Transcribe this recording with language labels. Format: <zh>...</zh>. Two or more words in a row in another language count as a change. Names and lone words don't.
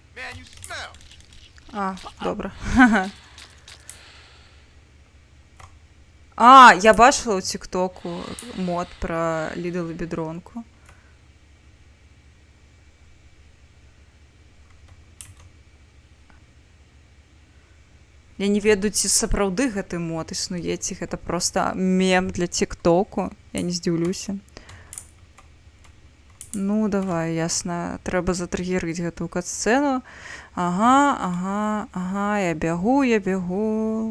<uk>А, добре. А, я бачила у тіктоку мод про Lidl і бідронку.</uk> <be>Я не ведаю, ці сапраўды гэты мод існуе, ці гэта проста мем для тіктоку. Я не здзіўлюся. Ну, давай, ясна. Трэба затрыгерыць гэтую кат-сцэну.</be> <ru>Ага, я бегу.</ru>